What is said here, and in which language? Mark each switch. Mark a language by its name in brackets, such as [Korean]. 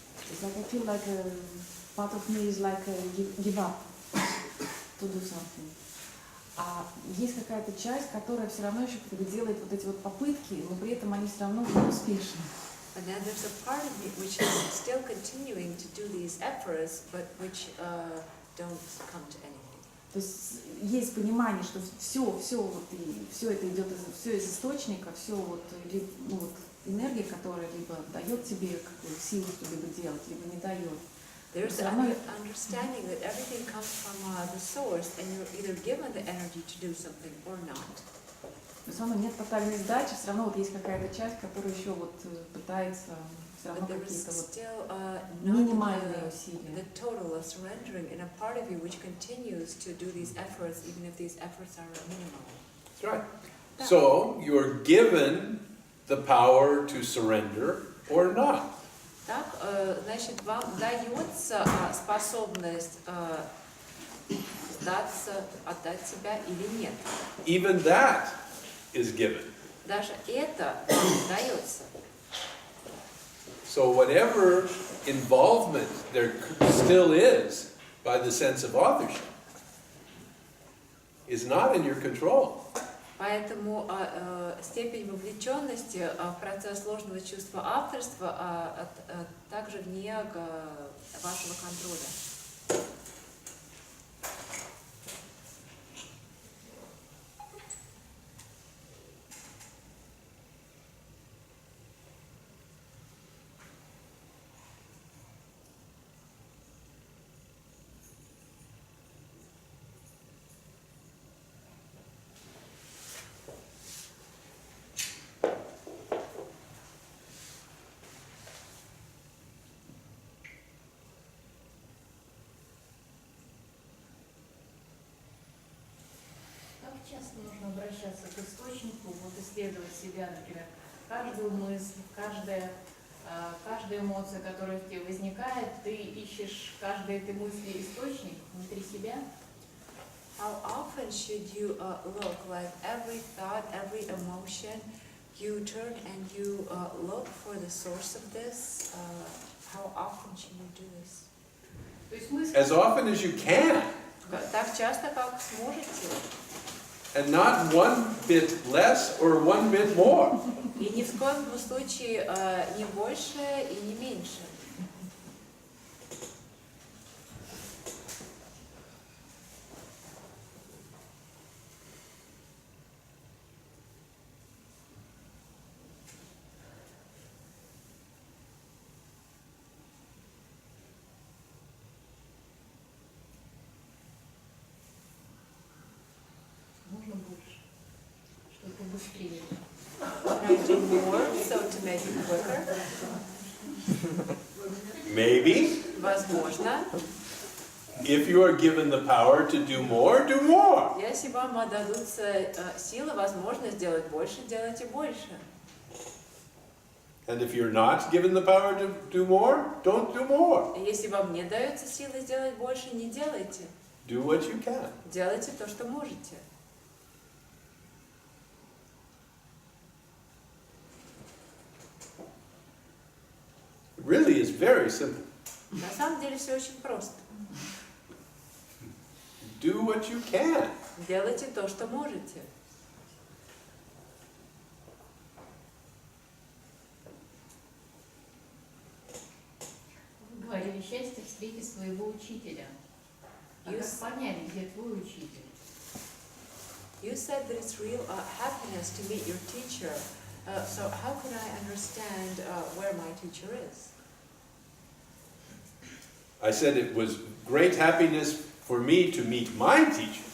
[English] It's like I feel like part of me is like give up to do something. [Russian] А есть какая-то часть, которая все равно еще делает вот эти вот попытки, но при этом они все равно не успешны. [English] And then there's a part of me which is still continuing to do these efforts, but which don't come to anything. [Russian] То есть есть понимание, что все это идет все из источника, все вот, ну, вот энергия, которая либо дает тебе какую-то силу что-либо делать, либо не дает. [English] There's an understanding that everything comes from the source, and you're either given the energy to do something or not. [Russian] Но все равно нет тотальной сдачи, все равно вот есть какая-то часть, которая еще вот пытается все равно какие-то вот минимальные усилия. [English] The total of surrendering in a part of you which continues to do these efforts, even if these efforts are minimal. That's right. So you're given the power to surrender or not. [Russian] Так, значит, вам дается способность сдаться, отдать себя или нет. [English] Even that is given. [Russian] Даже это дается. [English] So whatever involvement there still is by the sense of authorship is not in your control. [Russian] Поэтому степень вовлеченности в процесс ложного чувства авторства также вне вашего контроля. Часто нужно обращаться к источнику, вот исследовать себя, например, каждую мысль, каждая эмоция, которая в тебе возникает, ты ищешь каждой этой мысли источник внутри себя. [English] How often should you look, like every thought, every emotion, you turn and you look for the source of this? How often should you do this? [Russian] То есть мысль... [English] As often as you can. [Russian] Так часто, как сможете. [English] And not one bit less or one bit more. [Russian] И ни в коем случае не больше и не меньше. Можно больше, чтобы быстрее. [English] Can I do more, so to make it quicker? Maybe. [Russian] Возможно. [English] If you are given the power to do more. [Russian] Если вам отдадутся силы, возможно сделать больше, делайте больше. [English] And if you're not given the power to do more, don't do more. [Russian] Если вам не дается силы сделать больше, не делайте. [English] Do what you can. [Russian] Делайте то, что можете. [English] It really is very simple. [Russian] На самом деле все очень просто. [English] Do what you can. [Russian] Делайте то, что можете. Вы говорили, счастье встретить своего учителя. А как понять, где твой учитель? [English] You said that it's real happiness to meet your teacher. So how can I understand where my teacher is? I said it was great happiness for me to meet my teacher.